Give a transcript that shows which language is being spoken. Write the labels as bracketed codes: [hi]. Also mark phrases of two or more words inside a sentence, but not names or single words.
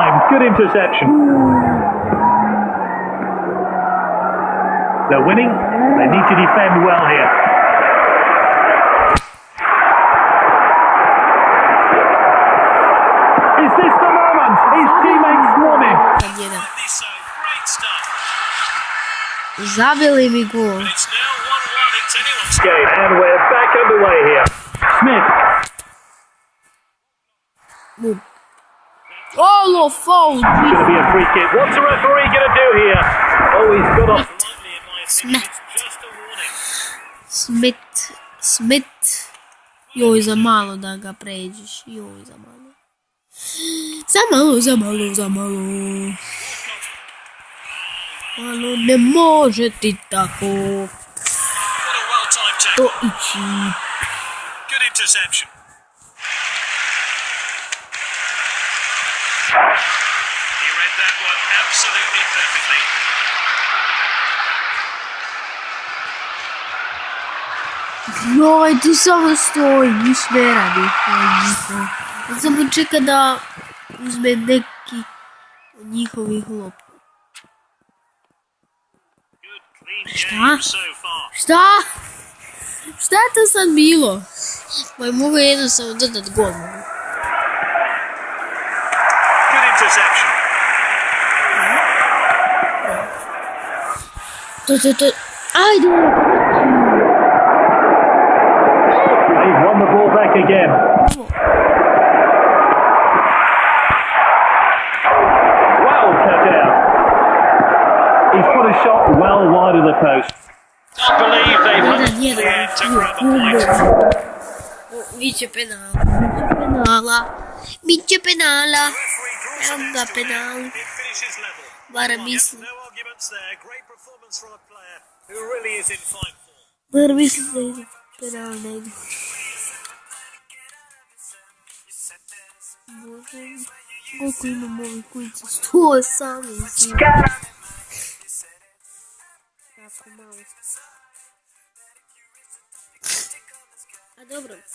[en] Good interception. They're winning. They need to defend well here. Is this the moment? His teammates swarm him. This great stuff. [hr] Zabili mi gol. [en] It's now 1-1. It's anyone's Game, and we're back underway here. Smith. Oh, foul. It's going to be a free kick. What's the referee going to do here? Oh, he's got off. politely, in my opinion. It's just a warning. Smith. [hr] Joj, za malo da ga pređeš. Joj, za malo. Za malo. Malo, ne može ti tako. [en] What a well-timed [hr] To [en] tackle. [hr] ići. [en] Good interception. He read that one absolutely perfectly. [hr] Joj, ti samo stoji, niš ne radi. Ja samo čeka da uzme neki od njihovih lopta. [en] Good clean [hr] Šta? [en] game so far. [hr] Šta je to sad bilo? Pa mogu jednostavno dodat gol. [en] Good interception. [hr] To. Ajde! [en] They've won the ball back again. Well cut out. He's put a shot well wide of the post. Can't believe they've hung on the end to grab a point. [hr] Biće penala. Evo ga penal. [en] It finishes level. [hr] Barem [en] Yep, [hr] mislim. [en] no arguments there. Great performance from a player who really is in fine form. [hr] Barem mislim da ide penal, ne ide. Bože, koliko imam ovih kujica? 118. Jako malo. A dobro.